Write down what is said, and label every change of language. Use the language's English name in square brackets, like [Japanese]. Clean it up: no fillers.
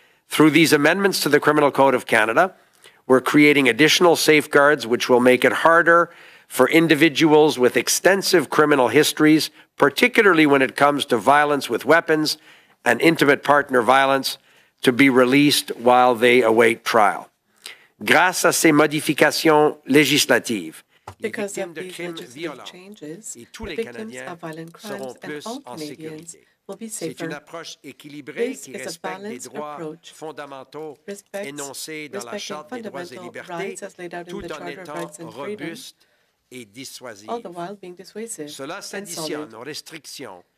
[English] Through these amendments to the Criminal Code of Canada, we're creating additional safeguards which will make it harder for individuals with extensive criminal histories, particularly when it comes to violence with weapons and intimate partner violence, to be released while they await trial. [French] Grâce à ces modifications législatives, [English] because of these legislative changes, the victims of violent crimes and all Canadians will be safer. This is a balanced approach, respecting fundamental rights as laid out in the Charter of Rights and Freedoms, all the while being dissuasive and solid.